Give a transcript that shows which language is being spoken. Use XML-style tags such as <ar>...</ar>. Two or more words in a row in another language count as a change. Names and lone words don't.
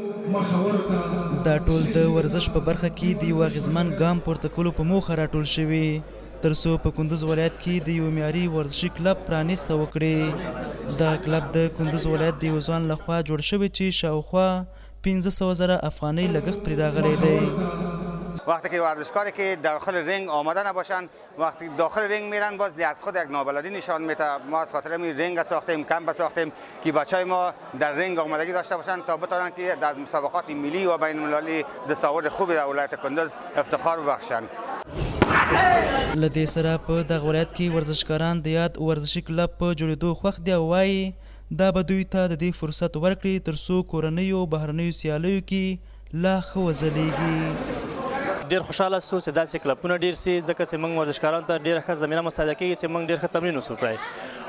<ps>دا ټول د ورزش په برخه کې د یو اغیزمن ګام پورته کولو په موخه راټول شوي ترڅو په کندز ولایت کې د یو معیاري ورزشي کلب پرانیسته وکړي. دا کلب د کندز ولایت د یو ځوان لخوا جوړ شوی چې شاوخوا 500,000 افغانی لګښت پرې راغلی دی.</ps> <fa>وقتی که ورزشکاری که داخل رنگ آماده نباشن، وقتی داخل رنگ میرن باز از خود یک نابلدی نشان میده. ما از خاطر همین رنگ ساختیم، کمپ ساختیم که بچهای ما در رنگ آمادگی داشته باشن تا بتونن که در مسابقات ملی و بین المللی دستاورد خوبی در ولایت کندز افتخار ببخشن.</fa> <ps>له دې سره په دغه ولایت کې ورزشکاران د یاد ورزشي کلب په جوړېدو خوښ دي او وایي دا به دوی ته د دې فرصت ورکړي ترڅو کورنیو بهرنیو سیالیو کې لا ښه وځلیږي. ډېر خوشحاله سو چې داسې کلبونه ډېر سي ځکه چې موږ ورزشکارانو ته ډېره ښه زمینه مساعده کېږي چې موږ ډېر ښه تمرین وسو کړی.</ps>